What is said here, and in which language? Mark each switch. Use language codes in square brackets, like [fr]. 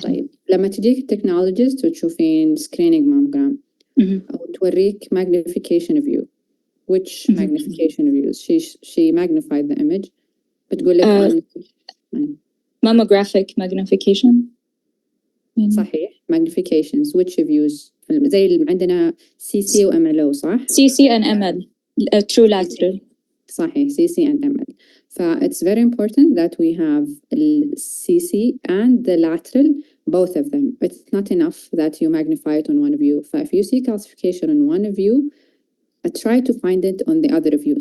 [ar] طيب لما تجيك التكنولوجيست وتشوفين screening mammogram أو توريك magnification view, which magnification views? [en] She magnified the image. [ar] بتقول لك [en] mammographic magnification. صحيح, magnifications, which views? [ar] زي اللي عندنا CC و MLO صح؟ [en] CC and ML, true lateral. صحيح, CC and ML. It's very important that we have CC and the lateral, both of them. It's not enough that you magnify it on one view. If you see calcification on one view, try to find it on the other view.